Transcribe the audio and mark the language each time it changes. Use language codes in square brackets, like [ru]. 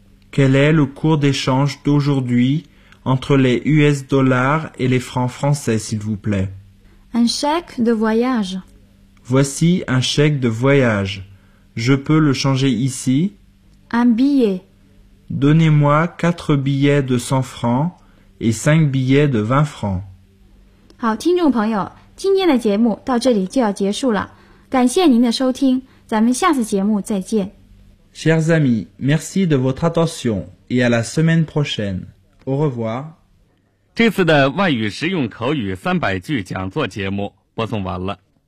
[fr] Quel est le cours d'échange d'aujourd'hui entre les US dollars et les francs français, s'il vous plaît? Un chèque de voyage. Voici un chèque de voyage. Je peux le changer ici? Un billet. Donnez-moi 4 billets de 100 francs et 5 billets de 20 francs. [zh] 好，听众朋友，今天的节目到这里就要结束了，感谢您的收听，咱们下次节目再见。 [fr] Chers amis, merci de votre attention et à la semaine prochaine. Au revoir. [zh] 这次的外语实用口语三百句讲座节目播送完了。